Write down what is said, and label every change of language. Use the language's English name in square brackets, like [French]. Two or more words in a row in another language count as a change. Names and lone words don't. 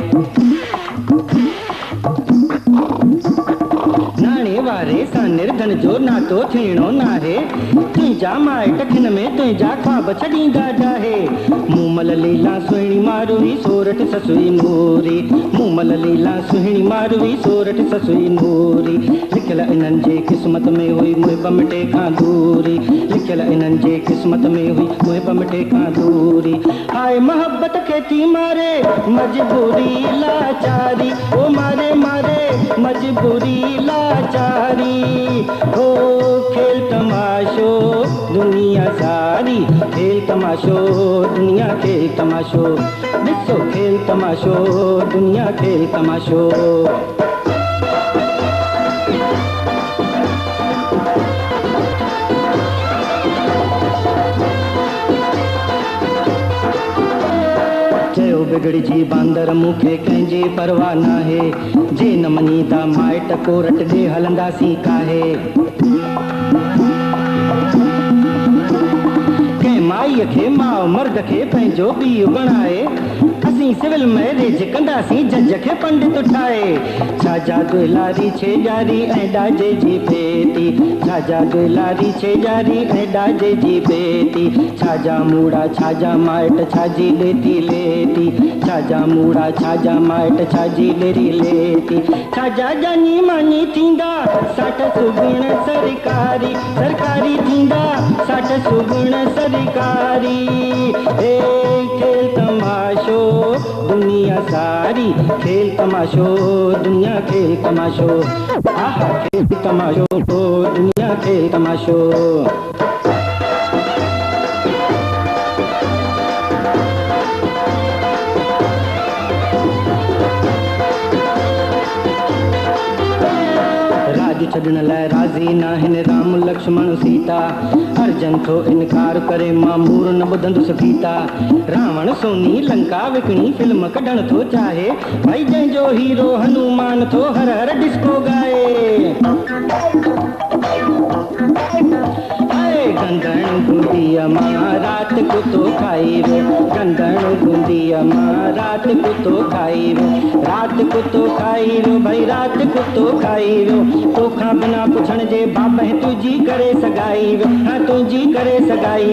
[Sindhi] नाणे वारे सां निर्धन जो नातो थियणो नाहे, तुंहिंजा माइट खिन में तुंहिंजा ख्वाब छॾींदा जाहे। मूमल लीला सुहिणी मारुई सोरठ ससुई नूरी, मूमल लीला सुहिणी मारुई सोरठ ससुई नूरी। लिखियल इन्हनि जे क़िस्मत में हुई मुहिब मिटे खां दूरी, लिखियल इन्हनि जे क़िस्मत में हुई मुहिब मिटे खां दूरी। हाय मोहब्बत खे थी मारे मजबूरी लाचारी, ओ मारे मारे मजबूरी लाचारी। ओ खेल तमाशो दुनिया सारी, खेल तमाशो दुनिया खेल तमाशो। ॾिसो खेल तमाशो दुनिया खेल तमाशो। बिगड़ी जी बांदर मूंखे कंहिंजी परवाह नाहे, जे न मञीदा माइट कोरट ॾे हलंदासीं काहे। कंहिं माईअ खे माउ मर्द खे पंहिंजो पीउ बणाए, असीं [English] civil marriage [Sindhi] कंदासीं जज खे पंडित ठाहे। छाजा दुलारी छे जारी ऐं ॾाजे जी बेटी, छाजा दुलारी छे जारी ऐं ॾाजे जी बेटी। छाजा मूड़ा छाजा माइट छाजी लेती लेती, छाजा मूड़ा छाजा माइट छाजी लेरी लेती। छाजा जानी मानी थींदा साठ सुगुण सरकारी, सरकारी थींदा साठ सुगुण सरकारी। ए खेल तमाशो दुनिया सारी खेल तमाशो, दुनिया खेल तमाशो, आहा खेल तमाशो, दुनिया खेल तमाशो। छॾण लाइ राज़ी नाहिन राम लक्ष्मण सीता, अर्जन थो इनकार करे मामूर न ॿुधंदुसि गीता। रावण सोनी लंका विकिणी फिल्म कढण थो चाहे, भाई जंहिंजो हीरो हनुमान थो हर हर डिस्को गाए। गंदण बूंदीअ मां रात कुतो खाई रो, गंदण बूंदीअ मां रात कुतो खाई रो, रात कुतो खाई रो, भाई रात कुतो खाई रो। तोखां बिना पुछण जे बाबा तुंहिंजी करे सगाई रो, हाँ तुंहिंजी करे सगाई।